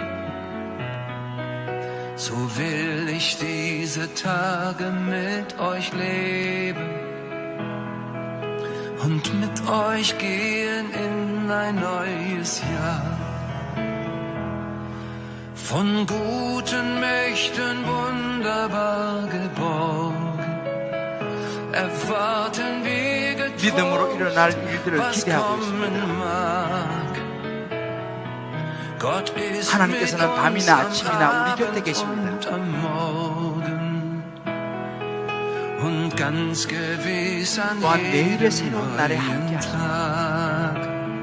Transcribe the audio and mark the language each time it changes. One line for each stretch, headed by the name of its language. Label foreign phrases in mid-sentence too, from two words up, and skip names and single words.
German: So will ich diese Tage mit euch leben und mit euch gehen in ein neues Jahr. Von guten Mächten wunderbar geborgen, erwarten wir
Korean: 믿음으로 일어날 일들을 기대하고 있습니다. 하나님께서는 밤이나 아침이나 우리 곁에 계십니다. 또한 내일의 새로운 날에 함께 하십니다.